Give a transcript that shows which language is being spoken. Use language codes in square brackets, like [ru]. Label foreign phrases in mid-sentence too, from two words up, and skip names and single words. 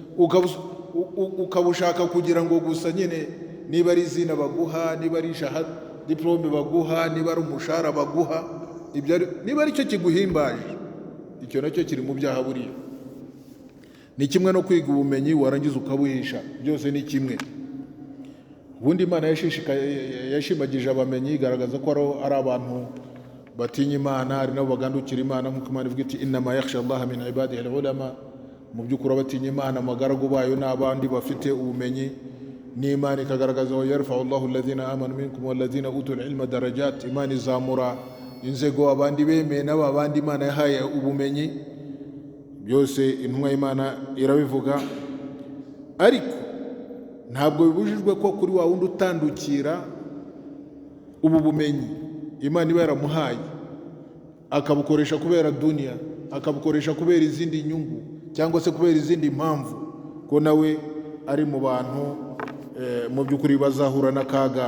[rw] ukabushaka kugira ngo gusa nyine niba ari izina baguha, niba ari diplome baguha, niba ari umushahara baguha, niba ari cyo kiguhimbaje, icyo nacyo kiri mu byaha buriya. Ni kimwe no kwiga ubumenyi warangiza ukabuhisha, byose ni kimwe. Ubundi Imana yashimagije abamenyi igaragaza ko ari abantu batinya Imana, ari nabo bagandukira Imana, nk'uko Imana ivuga iti [ar] إنما يخشى الله من عباده العلماء. [rw] Mu by'ukuri abatinya Imana amagaragu bayo n'abandi bafite ubumenyi, n'Imana ikagaragaza [ar] ويرفع الله الذين آمنوا منكم والذين أوتوا العلم درجات. [rw] Imana izamura inzego abandi bemeye n'abandi Imana yahaye ubumenyi. Byose intumwa y'Imana irabivuga, ariko ntabwo bibujijwe ko kuri wa wundi utandukira ubu bumenyi Imana iba yaramuhaye akabukoresha kubera dunia, akabukoresha kubera izindi nyungu cyangwa se kubera izindi mpamvu, ko nawe ari mu bantu mu by'ukuri bazahura n'akaga.